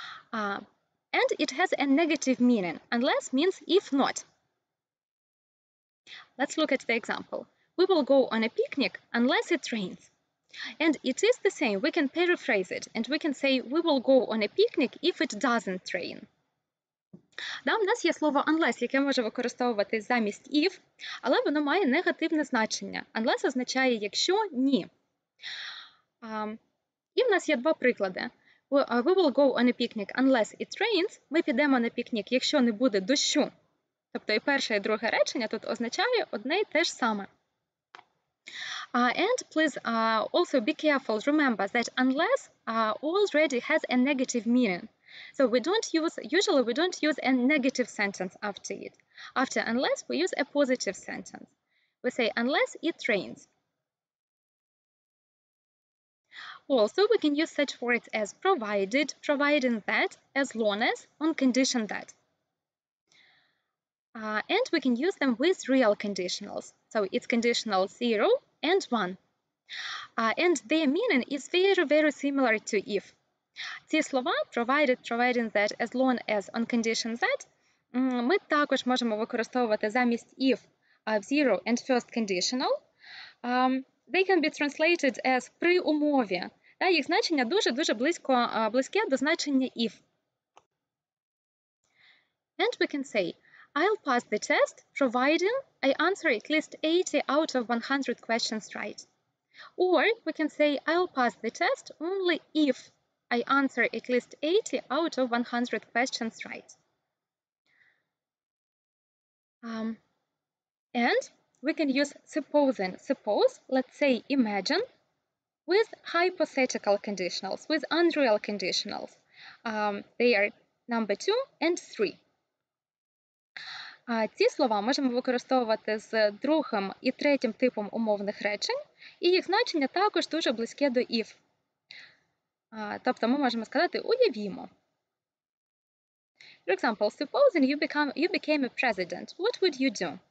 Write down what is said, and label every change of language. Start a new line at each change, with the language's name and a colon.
English: And it has a negative meaning. Unless means if not. Let's look at the example. We will go on a picnic unless it rains. And it is the same. We can paraphrase it. And we can say, we will go on a picnic if it doesn't rain.
Ukrainian: У нас є слово unless, яке може використовуватись замість if, але воно має негативне значення. Unless означає якщо, ні. І в нас є два приклади.
English: We will go on a picnic unless it rains.
Ukrainian: Ми підемо на пікнік, якщо не буде дощу. Тобто і перше, і друге речення тут означає одне й те ж саме.
English: And please also be careful. Remember that unless already has a negative meaning. So usually we don't use a negative sentence after it. After unless, we use a positive sentence. We say unless it rains. Also, we can use such words as provided, providing that, as long as, on condition that. And we can use them with real conditionals. So it's conditional 0 and 1. And their meaning is very, very similar to if.
Ukrainian: Ці слова provided, providing that, as long as, on condition that, ми також можемо використовувати замість if в zero and first conditional.
English: They can be translated as
Ukrainian: при умові. Їх значення дуже-дуже близьке до значення if.
English: And we can say, I'll pass the test providing I answer at least 80 out of 100 questions right. Or we can say, I'll pass the test only if I answer at least 80 out of 100 questions right. And we can use supposing. Suppose, let's say imagine, with hypothetical conditionals, with unreal conditionals. They are number 2 and 3.
Ukrainian: Ці слова можемо використовувати з другим і третім типом умовних речень, і їх значення також дуже близьке до if. Тобто ми можемо сказати «уявімо».
English: For example, supposing you became a president, what would you do?